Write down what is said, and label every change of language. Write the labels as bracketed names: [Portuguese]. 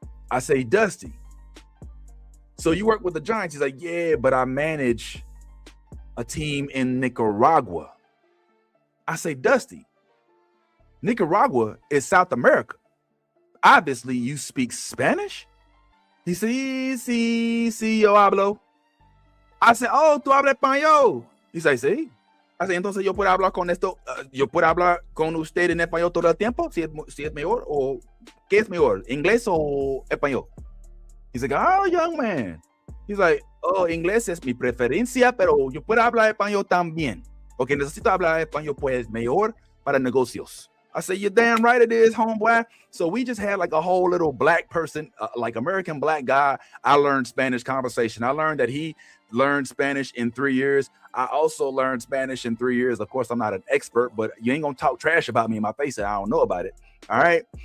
[English] I say, Dusty, so you work with the Giants? He's like, yeah, but I manage a team in Nicaragua. I say, Dusty, Nicaragua is South America. Obviously, you speak Spanish? He said, [Spanish] sí, yo hablo. [English] I said, oh, [Spanish] tú hablas español. [English] He said, [Spanish] sí. [English] I said, [Spanish] entonces yo puedo hablar con usted en español todo el tiempo, si es mejor, o ¿qué es mejor, inglés o español? [English] He's like, oh, young man. He's like, oh, [Spanish] inglés es mi preferencia, pero yo puedo hablar español también. Porque necesito hablar español, pues, mejor para negocios. [English] I said, you're damn right it is, homeboy. So we just had like a whole little black person, like American black guy. I learned Spanish conversation. I learned that he learned Spanish in 3 years. I also learned Spanish in 3 years. Of course, I'm not an expert, but you ain't gonna talk trash about me in my face and I don't know about it. All right.